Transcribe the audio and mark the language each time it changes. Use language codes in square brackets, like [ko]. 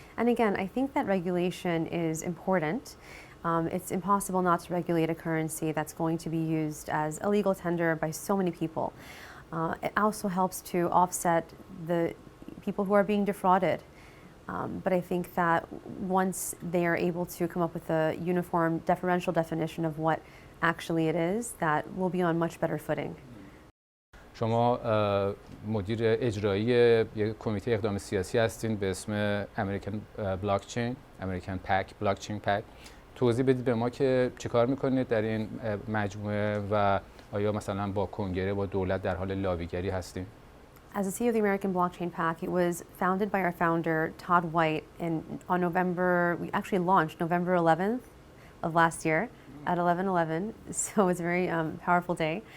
[en] And again, I think that regulation is important. It's impossible not to regulate a currency that's going to be used as a legal tender by so many people. It also helps to offset the people who are being defrauded. But I think that once they are able to come up with a uniform deferential definition of what actually it is, that will be on much better footing. [fa] شما مدیر اجرایی یک کمیته اقدام سیاسی هستین به اسم American Blockchain Blockchain PAC. توضیح بدید به ما که چه کار میکنید در این مجموعه و آیا مثلا با کنگره با دولت در حال لابیگری هستین؟ [en] As the CEO of the American Blockchain PAC, it was founded by our founder, Todd White, on we actually launched November 11th of last year at 11/11, so it's a very powerful day.